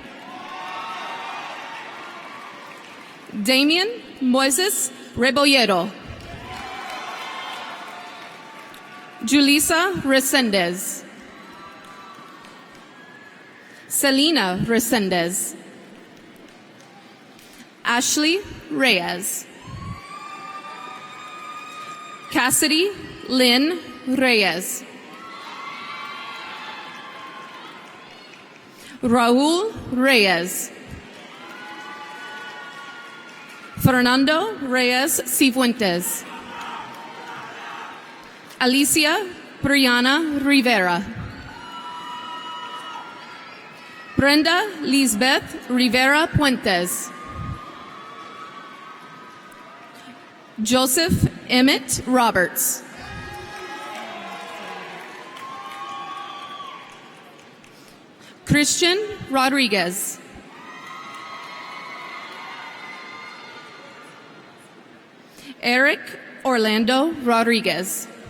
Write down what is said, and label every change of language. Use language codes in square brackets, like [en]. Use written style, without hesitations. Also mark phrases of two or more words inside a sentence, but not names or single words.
[en] Damian Moises Rebollero. Julissa Resendez. Selena Resendez. Ashley Reyes. Cassidy Lynn Reyes. Raul Reyes. Fernando Reyes Cifuentes. Alicia Brianna Rivera. Brenda Lisbeth Rivera Puentes. Joseph Emmett Roberts. Christian Rodriguez. Eric Orlando Rodriguez.